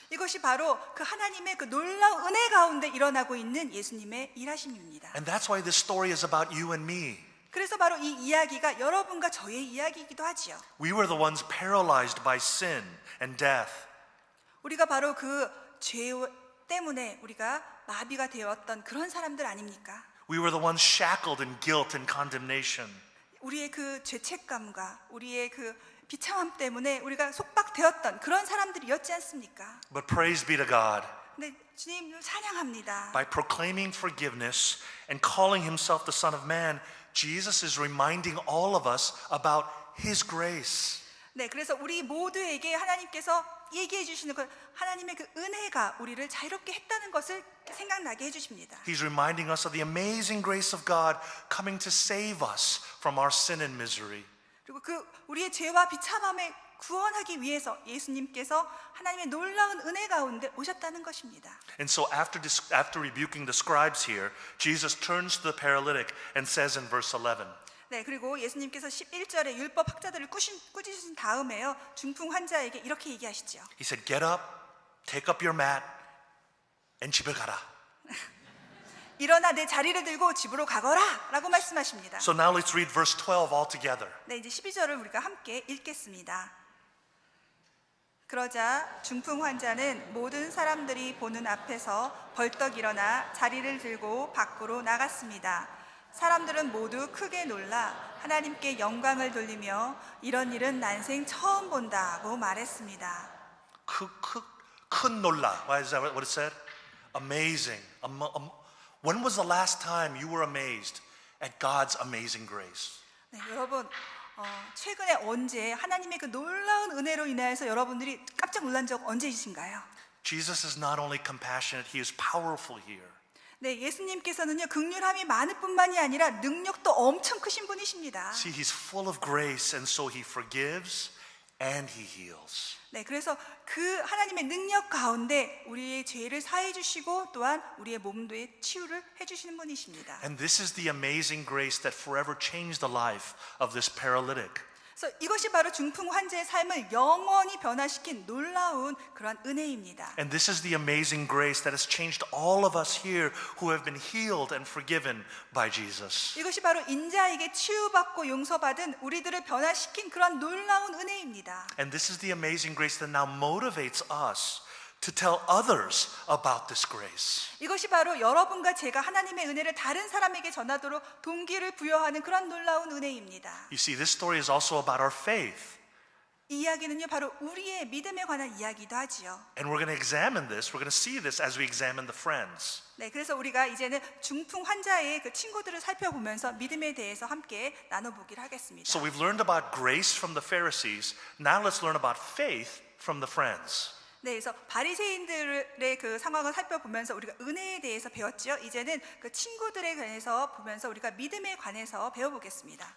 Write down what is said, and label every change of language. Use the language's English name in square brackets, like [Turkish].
[Korean] 이것이 바로 그 하나님의 그 놀라운 은혜 가운데 일어나고 있는 예수님의 일하심입니다. [English] And that's why this story is about you and me. [Korean] 그래서 바로 이 이야기가 여러분과 저의 이야기이기도 하지요. [English] We were the ones paralyzed by sin and death. [Korean] 우리가 바로 그 죄 때문에 우리가 마비가 되었던 그런 사람들 아닙니까? [English] We were the ones shackled in guilt and condemnation. [Korean] 우리의 그 죄책감과 우리의 그 비참함 때문에 우리가 속박되었던 그런 사람들이었지 않습니까? [English] But praise be to God. [Korean] 근데 주님을 찬양합니다. [English] By proclaiming forgiveness and calling himself the Son of Man, Jesus is reminding all of us about his grace. [Korean] 네, 그래서 우리 모두에게 하나님께서 얘기해 주시는 것, 하나님의 그 은혜가 우리를 자유롭게 했다는 것을 생각나게 해 주십니다. [English] He's reminding us of the amazing grace of God coming to save us from our sin and misery. [Korean] 그리고 그 우리의 죄와 비참함에 구원하기 위해서 예수님께서 하나님의 놀라운 은혜 가운데 오셨다는 것입니다. [English] And so after rebuking the scribes here, Jesus turns to the paralytic and says in verse 11, [Korean] 네, 그리고 예수님께서 11절에 율법 학자들을 꾸짖으신 다음에요, 중풍 환자에게 이렇게 얘기하시죠. [English] He said, get up, take up your mat, and [Korean] 집에 가라. 일어나 내 자리를 들고 집으로 가거라 라고 말씀하십니다. [English] So now let's read verse 12 all together. [Korean] 네, 이제 12절을 우리가 함께 읽겠습니다. 그러자 중풍 환자는 모든 사람들이 보는 앞에서 벌떡 일어나 자리를 들고 밖으로 나갔습니다. 사람들은 모두 크게 놀라 하나님께 영광을 돌리며 이런 일은 난생 처음 본다고 말했습니다. 큰 놀라. [English] Why is that what it said? Amazing. When was the last time you were amazed at God's amazing grace? [Korean] 네, 여러분 최근에 언제 하나님의 그 놀라운 은혜로 인하여서 여러분들이 깜짝 놀란 적 언제이신가요? [English] Jesus is not only compassionate, he is powerful here. [Korean] 네, 예수님께서는요 긍휼함이 많을 뿐만이 아니라 능력도 엄청 크신 분이십니다. [English] See, he's full of grace and so he forgives and he heals. [Korean] 네, 그래서 그 하나님의 능력 가운데 우리의 죄를 사해 주시고 또한 우리의 몸도의 치유를 해 주시는 분이십니다. [English] And this is the amazing grace that forever changed the life of this paralytic. [Korean] 그래서 이것이 바로 중풍 환자의 삶을 영원히 변화시킨 놀라운 그런 은혜입니다. [English] And this is the amazing grace that has changed all of us here who have been healed and forgiven by Jesus. [Korean] 이것이 바로 인자에게 치유받고 용서받은 우리들을 변화시킨 그런 놀라운 은혜입니다. [English] And this is the amazing grace that now motivates us to tell others about this grace. [Korean] 이것이 바로 여러분과 제가 하나님의 은혜를 다른 사람에게 전하도록 동기를 부여하는 그런 놀라운 은혜입니다. [English] You see, this story is also about our faith. [Korean] 이 이야기는요 바로 우리의 믿음에 관한 이야기도 하지요. [English] And we're going to examine this. We're going to see this as we examine the friends. [Korean] 네, 그래서 우리가 이제는 중풍 환자의 그 친구들을 살펴보면서 믿음에 대해서 함께 나눠보기를 하겠습니다. [English] So we've learned about grace from the Pharisees. Now let's learn about faith from the friends. [Korean] 네, 그래서 바리새인들의 그 상황을 살펴보면서 우리가 은혜에 대해서 배웠죠. 이제는 그 친구들에 관해서 보면서 우리가 믿음에 관해서 배워보겠습니다.